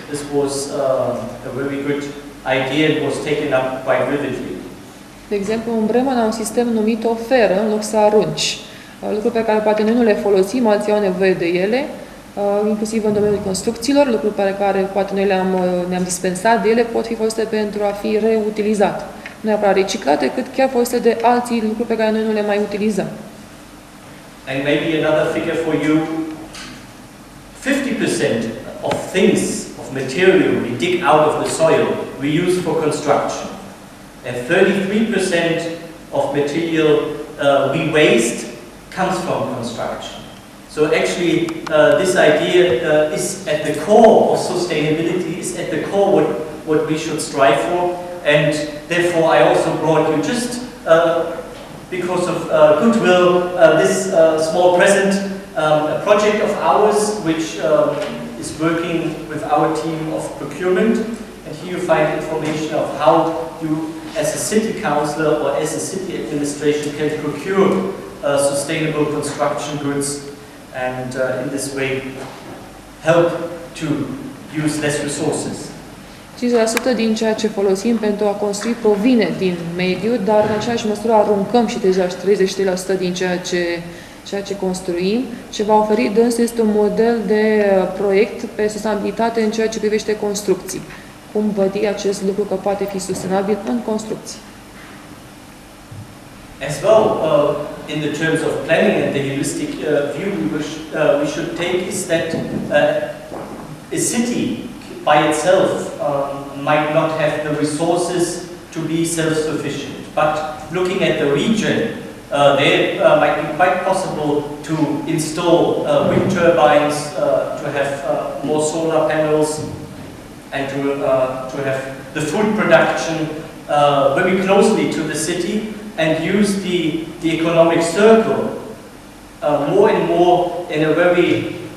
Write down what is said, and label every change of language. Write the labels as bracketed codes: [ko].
[en] This was a very good idea and was taken up quite vividly. [ro] De exemplu, în Bremen au un sistem numit oferă în loc să arunci. Lucruri pe care poate noi nu le folosim, alții au nevoie de ele, inclusiv în domeniul construcțiilor, lucruri pe care poate noi ne-am dispensat de ele, pot fi folosite pentru a fi reutilizate. Nu neapărat reciclate, cât chiar folosite de alții lucruri pe care noi nu le mai utilizăm. [en] And maybe another figure for you, 50% of things, of material we dig out of the soil, we use for construction. And 33% of material we waste comes from construction. So actually, this idea is at the core of sustainability, is at the core what we should strive for. And therefore, I also brought you just because of goodwill this small present, a project of ours which is working with our team of procurement. And here you find information of how you, as a city councillor or as a city administration, can procure sustainable construction goods and in this way help to use less resources. [ro] 50% din ceea ce folosim pentru a construi provine din mediu, dar în aceeași măsură aruncăm și deja 33% din ceea ce ceea ce construim. Ce va oferi dânsul este un model de proiect pe sustenabilitate în ceea ce privește construcții. Cum văd acest lucru că poate fi sustenabil în construcții. [en] As well, in the terms of planning and the holistic view we should take is that a city by itself might not have the resources to be self-sufficient. But looking at the region, there might be quite possible to install wind turbines, to have more solar panels, and to have the food production very closely to the city, and use the economic circle more and more in a very